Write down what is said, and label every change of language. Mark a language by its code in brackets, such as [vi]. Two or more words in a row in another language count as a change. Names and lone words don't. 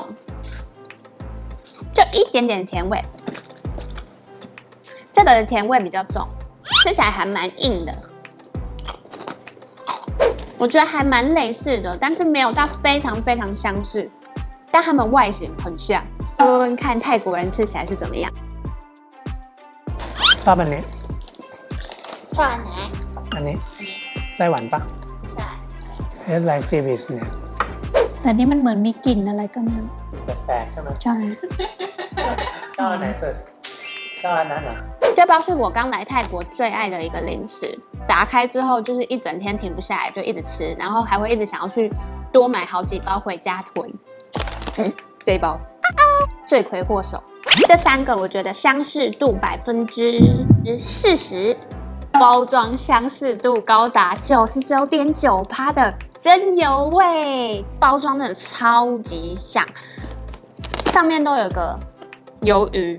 [zh] 就一点点甜味，这个的甜味比较重，吃起来还蛮硬的。我觉得还蛮类似的，但是没有到非常非常相似，但它们外形很像。问问看泰国人吃起来是怎么样？ [th] ชอบอันนี้ ชอบอันไหน อันนี้ไต้หวันปะ ใช่ [en] Taste like seaweed เนี่ย [th] แต่นี่มันเหมือนมีกลิ่นอะไรก็ไม่รู้ แปลกๆใช่ไหม ใช่ ชอบอันไหนสุดชอบอันนั้นเหรอ [zh] 这包是我刚来泰国最爱的一个零食，打开之后就是一整天停不下来，就一直吃，然后还会一直想要去多买好几包回家囤。这一包罪魁祸首。这3个我觉得相似度40%，包装相似度高达99.9%的真油味，包装真的超级像，上面都有个鱿鱼。